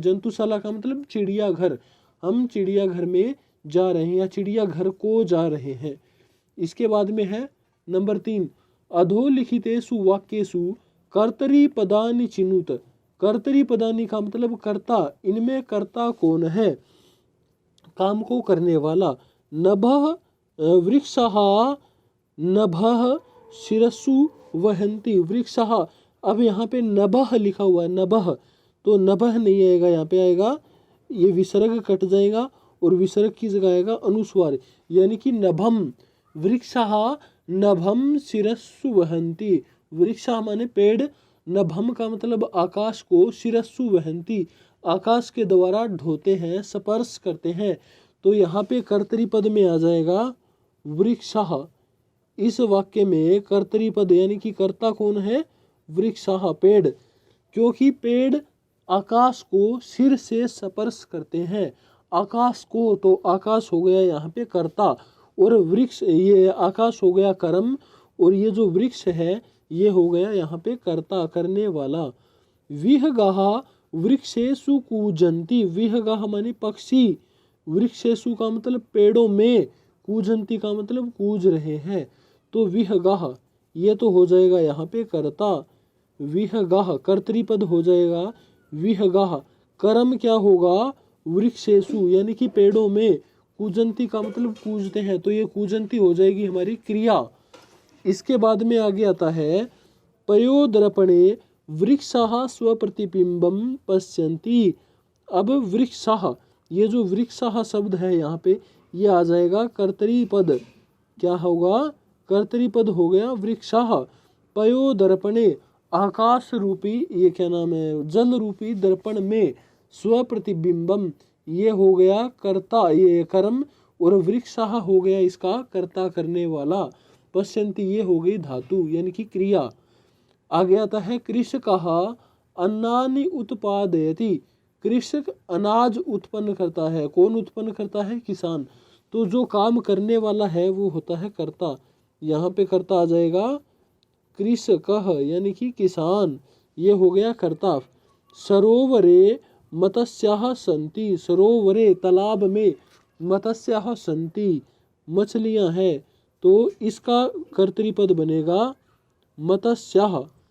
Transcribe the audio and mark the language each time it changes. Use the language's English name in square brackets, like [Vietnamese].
[Hindi] जंतुशाला का मतलब चिड़ियाघर, हम चिड़ियाघर में जा रहे हैं या चिड़ियाघर को जा रहे हैं। इसके बाद में है नंबर 3, [Sanskrit] अधोलिखितेषु वाक्येषु कर्तरी पदानि चिनुत। [Hindi] कर्तरी पदानि का मतलब कर्ता, इनमें कर्ता कौन है? काम को करने वाला। [Sanskrit] नभः वृक्षः नभः शिरस्सु वहन्ति। [Hindi] वृक्षः, अब यहाँ पे नभः लिखा हुआ है, नभः, तो नभः नहीं आएगा, यहाँ पे आएगा ये विसर्ग कट जाएगा और विसर्ग की जगह आएगा अनुस्वार, यानी कि नभम। [Sanskrit] वृक्षः नभम शिरस्सु वहन्ति। [Hindi] वृक्षः माने पेड़, नभम का मतलब आकाश को, शिरस्सु वहन्ति आकाश के द्वारा ढोते हैं, स्पर्श करते हैं, तो यहाँ पे कर्तरी पद में आ जाएगा वृक्षः। इस वाक्य में कर्तरी पद यानी कि कर्ता कौन है? वृक्षः, पेड़, क्योंकि पेड़ आकाश को सिर से स्पर्श करते हैं। आकाश को, तो आकाश हो गया यहाँ पे कर्ता, और वृक्ष, ये आकाश हो गया कर्म, और ये जो वृक्ष है ये हो गया यहाँ पे कर्ता, करने वाला। [Sanskrit] विहगाः वृक्षेषु कूजन्ति। [Hindi] विहगाः माने पक्षी, वृक्षेषु का मतलब पेड़ों में, कूजन्ति का मतलब कूज रहे हैं, तो विहगाः ये तो हो जाएगा यहाँ पे कर्ता। विहगाः कर्तरीपद हो जाएगा विहगाः। कर्म क्या होगा? वृक्षेषु यानी कि पेड़ों में, कूजन्ति का मतलब कूजते हैं, तो ये कूजन्ति हो जाएगी हमारी क्रिया। इसके बाद में आगे आता है [Sanskrit] पयोदर्पणे वृक्षः स्वप्रतिबिंबम पश्यन्ति। [Hindi] अब वृक्षः, ये जो वृक्षः शब्द है यहाँ पे ये आ जाएगा कर्तरी पद। क्या होगा? कर्तरी पद हो गया वृक्षः। पयोदर्पणे आकाश रूपी, ये क्या नाम है, जल रूपी दर्पण में, स्वप्रतिबिंबम ये हो गया कर्ता, ये कर्म, और वृक्षः हो गया इसका कर्ता, करने वाला। पश्यन्ति ये हो गई धातु यानी कि क्रिया। आगे आता है [Sanskrit] कृषकः अन्नानि उत्पादयति। [Hindi] कृषक अनाज उत्पन्न करता है। कौन उत्पन्न करता है? किसान। तो जो काम करने वाला है वो होता है कर्ता। यहाँ पे कर्ता आ जाएगा कृषकः यानी कि किसान, ये हो गया कर्ता। सरोवरे मत्स्याः सन्ति। सरोवरे तालाब में, मत्स्याः सन्ति मछलियाँ हैं, तो इसका कर्तरीपद बनेगा मत्स्याः।